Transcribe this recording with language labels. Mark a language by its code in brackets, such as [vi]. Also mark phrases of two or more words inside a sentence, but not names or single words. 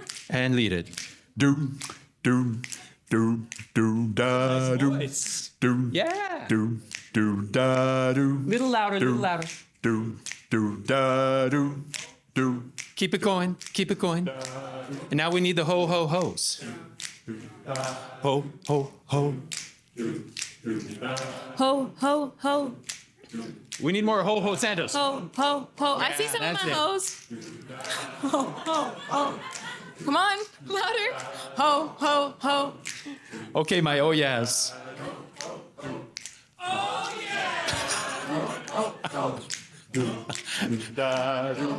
[en] And lead it. Do da do. Yeah. Do da do. Little louder, little louder. Do da do. Keep it going, keep it going. And now we need the ho, ho, ho's. Ho ho ho. Ho, ho, ho, We need more ho, ho, Santos. ho, ho, ho. I see some of that's my it. hoes. Ho, ho, ho. Come on, louder. Ho, ho, ho. Okay, my oh yes. Da do.